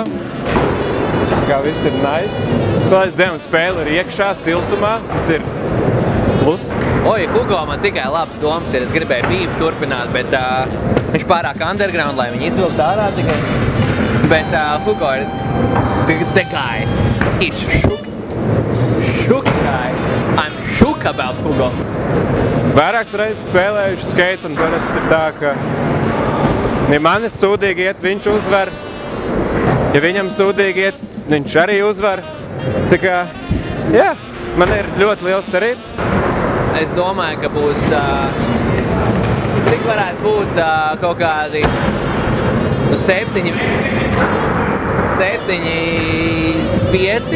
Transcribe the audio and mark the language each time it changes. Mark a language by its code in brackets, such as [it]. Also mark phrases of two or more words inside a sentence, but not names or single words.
[lv] Kā viss ir nice. Vēl es dienu spēli ir iekšā, siltumā. Tas ir plus. Oi, Hugo, man tikai labas domas ir. Es gribēju bību turpināt, bet viņš pārāk underground, lai viņi izvilkt ārā tikai. Bet Hugo ir [en] the guy. He's shook. Shook guy. I'm shook about Hugo. [lv] Vairākas reizes spēlējuši skate, un parasti ir tā, ka ja man ir sūdīgi iet, viņš uzvar. Ja viņam sūdīgi iet, viņš arī uzvar. Tā kā, jā, man ir ļoti liels cerības. Es domāju, ka būs, cik varētu būt kaut kādi 7, 5.